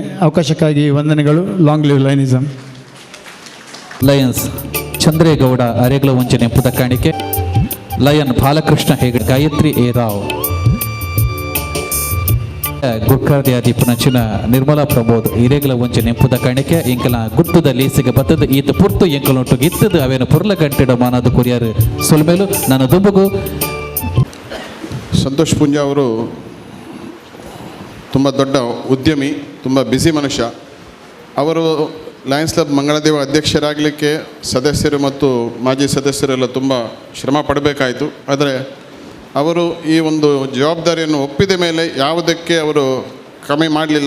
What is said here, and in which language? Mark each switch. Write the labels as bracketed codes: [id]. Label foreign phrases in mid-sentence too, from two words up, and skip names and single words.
[kn] ಅವಕಾಶಕ್ಕಾಗಿ ವಂದನೆಗಳು. [en] long live Lionism. [tcy] ಲಯನ್ಸ್ ಚಂದ್ರೇಗೌಡ ಅರೆಗ್ಲ ವಂಚನೆ ಎಂಬುದ ಕಾಣಿಕೆ. ಲಯನ್ ಬಾಲಕೃಷ್ಣ ಹೆಗಡೆ, ಗಾಯತ್ರಿ ಎ ರಾವ್, ಗುರ್ಕಾರ್ಯಾದಿ ಪುನಂಚಿನ ನಿರ್ಮಲಾ ಪ್ರಬೋಧ್ ಹಿರೇಗಲ ವಂಚನೆ ಎಂಬುದ ಕಾಣಿಕೆ. ಎಂಕಲ ಗುರ್ತದ ಲೀಸಿಗೆ ಬತ್ತದ ಈತ ಪುರ್ತು ಎಂಕಲೊಟ್ಟು ಇತ್ತದು ಅವೇನು ಪುರ್ಲ ಗಂಟೆಡ ಮಾನದು ಕುರಿಯರು ಸೊಲ್ಮೇಲು ನನ್ನ ದುಂಬುಗು. [kn] ಸಂತೋಷ್ ಪೂಂಜಾ ಅವರು ತುಂಬ ದೊಡ್ಡ ಉದ್ಯಮಿ, ತುಂಬ ಬ್ಯುಸಿ ಮನುಷ್ಯ. ಅವರು ಲಯನ್ಸ್ ಕ್ಲಬ್ ಮಂಗಳಾದೇವಿ ಅಧ್ಯಕ್ಷರಾಗಲಿಕ್ಕೆ ಸದಸ್ಯರು ಮತ್ತು ಮಾಜಿ ಸದಸ್ಯರೆಲ್ಲ ತುಂಬ ಶ್ರಮ ಪಡಬೇಕಾಯಿತು. ಆದರೆ ಅವರು ಈ ಒಂದು ಜವಾಬ್ದಾರಿಯನ್ನು ಒಪ್ಪಿದ ಮೇಲೆ ಯಾವುದಕ್ಕೆ ಅವರು ಕಮ್ಮಿ ಮಾಡಲಿಲ್ಲ.